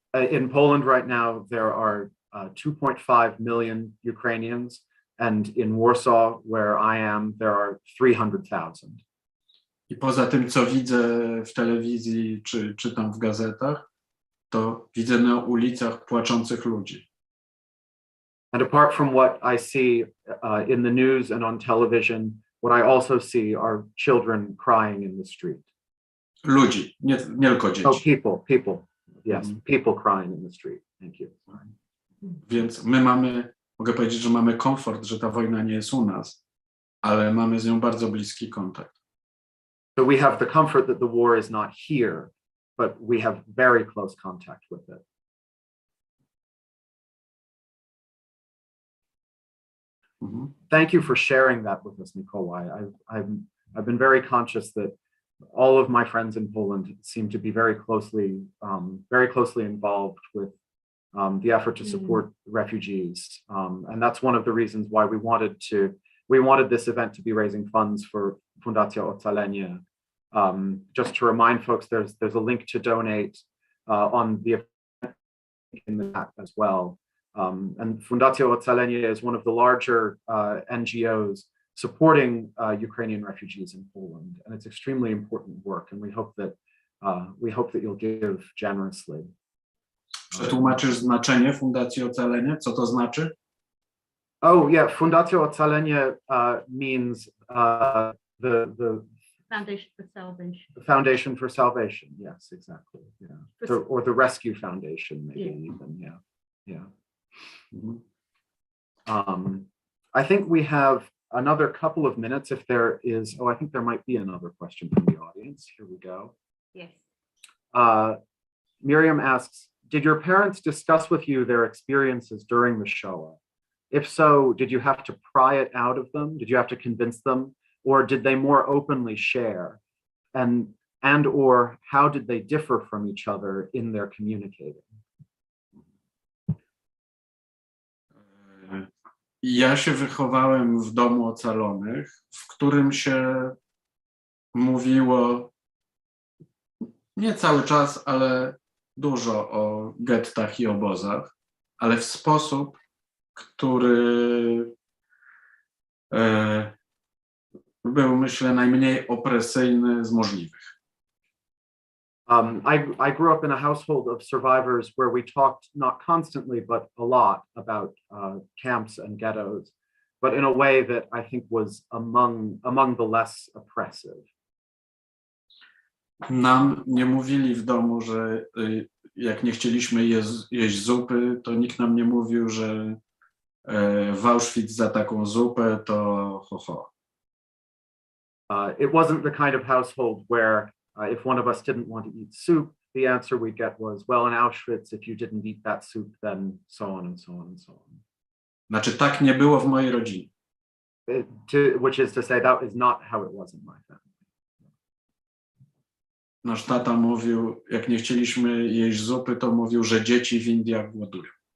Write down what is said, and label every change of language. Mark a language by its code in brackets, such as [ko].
[en] In Poland right now, there are 2.5 million Ukrainians, and in Warsaw, where I am, there are 300,000. [pl] I poza tym, co widzę w telewizji czy czytam w gazetach, to widzę na ulicach płaczących ludzi. [en] And apart from what I see in the news and on television, what I also see are children crying in the street. [pl] Ludzi, nie tylko Oh, dzieci. [en] people. Yes, people crying in the street. Thank you. [pl] Więc mogę powiedzieć, że mamy komfort, że ta wojna nie jest u nas, ale mamy z nią bardzo bliski kontakt. [en] So we have the comfort that the war is not here, but we have very close contact with it. Thank you for sharing that with us, Mikołaj. I've been very conscious that all of my friends in Poland seem to be very closely involved with the effort to support refugees, and that's one of the reasons why we wanted this event to be raising funds for Fundacja Ocalenie. Just to remind folks, there's a link to donate on the event in the chat as well. And Fundacja Ocalenie is one of the larger NGOs supporting Ukrainian refugees in Poland, and it's extremely important work. And we hope that you'll give generously. [pl] Przetłumaczysz znaczenie Fundacji Ocalenie? Co to znaczy? [en] Oh yeah, Fundacja Ocalenie means the Foundation for Salvation. The Foundation for Salvation. Yes, exactly. Yeah, or the Rescue Foundation, maybe even. Yeah. I think we have another couple of minutes if there is. Oh, I think there might be another question from the audience. Here we go. Yes. Miriam asks, did your parents discuss with you their experiences during the Shoah? If so, did you have to pry it out of them? Did you have to convince them? Or did they more openly share? And or how did they differ from each other in their communicating? [pl] Ja się wychowałem w domu ocalonych, w którym się mówiło nie cały czas, ale dużo o gettach i obozach, ale w sposób, który był, myślę, najmniej opresyjny z możliwych. [en] I grew up in a household of survivors where we talked not constantly, but a lot about camps and ghettos, but in a way that I think was among the less oppressive. [pl] Nam nie mówili w domu, że jak nie chcieliśmy jeść zupy, to nikt nam nie mówił, że w Auschwitz za taką zupę to ho. [en] It wasn't the kind of household where if one of us didn't want to eat soup, the answer we'd get was, well, in Auschwitz, if you didn't eat that soup, then so on and so on and so on. [pl] Znaczy, tak nie było w mojej rodzinie. [en] Which is to say, that is not how it was in my family. [pl] Nasz tata mówił, jak nie chcieliśmy jeść zupy, to mówił, że dzieci w Indiach głodują.